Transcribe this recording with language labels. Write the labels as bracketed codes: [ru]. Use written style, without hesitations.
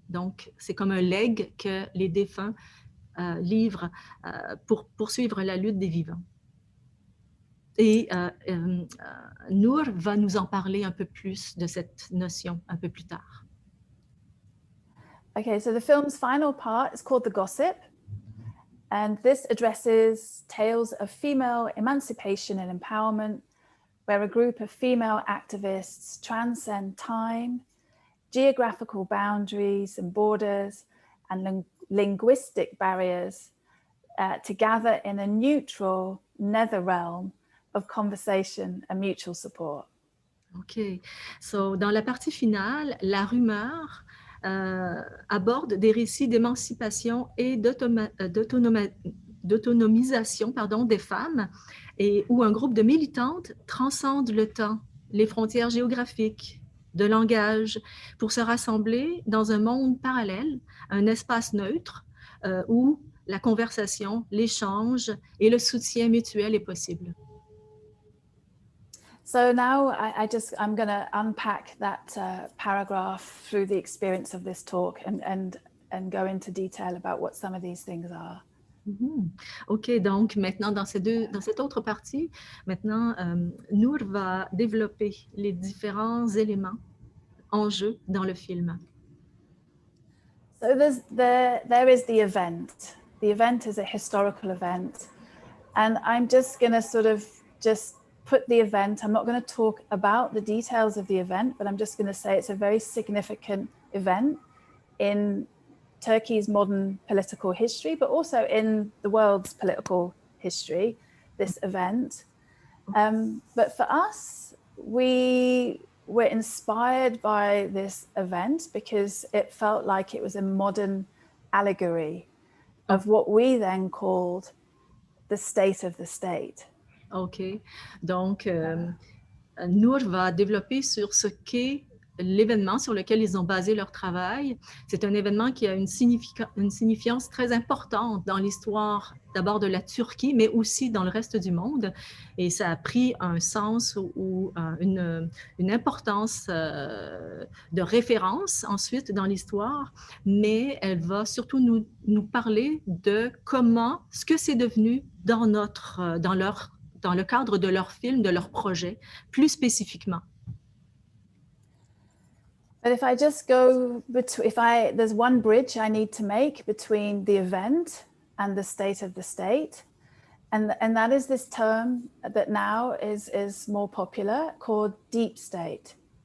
[fr] Donc c'est comme un legs que les défunts livre pour poursuivre la lutte des vivants. Et Noor va nous en parler un peu plus de cette notion un peu plus tard. [en] Okay, so the film's final part is called The Gossip, and this addresses tales of female emancipation and empowerment, where a group of female activists transcend time, geographical boundaries and borders, and linguistic barriers to gather in a neutral nether realm of conversation and mutual support. OK. [fr] So, dans la partie finale, la rumeur aborde des récits d'émancipation et d'autonomisation, pardon, des femmes, et où un groupe de militantes transcende le temps, les frontières géographiques, de langage, pour se rassembler dans un monde parallèle, un espace neutre où la conversation, l'échange et le soutien mutuel est possible. [en] So now I'm going to unpack that paragraph through the experience of this talk and go into detail about what some of these things are. [fr] OK, donc maintenant dans cette autre partie, maintenant Noor va développer les différents éléments en jeu dans le film. [en] So there is the event. The event is a historical event, and I'm just going to sort of just put the event. I'm not going to talk about the details of the event, but I'm just going to say it's a very significant event in Turkey's modern political history, but also in the world's political history, this event. But for us, we were inspired by this event because it felt like it was a modern allegory of what we then called the state of the state. OK. [fr] Donc, Noor va développer sur ce qu'est l'événement sur lequel ils ont basé leur travail. C'est un événement qui a une signifiance très importante dans l'histoire d'abord de la Turquie, mais aussi dans le reste du monde. Et ça a pris un sens ou une importance de référence ensuite dans l'histoire, mais elle va surtout nous parler de comment, ce que c'est devenu dans le cadre de leur film, de leur projet, plus spécifiquement. [en] But if I just go there's one bridge I need to make between the event and the state of the state, and that is this term that now is more popular called deep state.